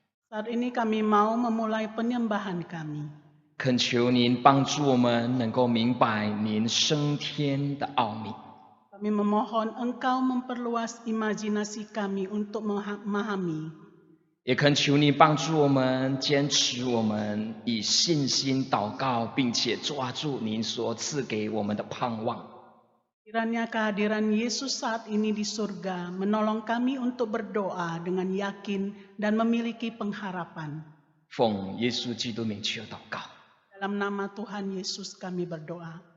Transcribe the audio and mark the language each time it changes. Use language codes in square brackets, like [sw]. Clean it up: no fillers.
[id] Saat ini kami mau memulai penyembahan kami. [zh] 恳求您帮助我们能够明白您升天的奥秘， [id] Kami memohon Engkau memperluas imajinasi kami untuk memahami. [zh] 也恳求你帮助我们坚持我们以信心祷告，并且抓住您所赐给我们的盼望。 [id] Kiranya kehadiran Yesus saat ini di surga menolong kami untuk berdoa dengan yakin dan memiliki pengharapan. [zh] 奉耶稣基督名求祷告， [id] Dalam nama Tuhan Yesus kami berdoa.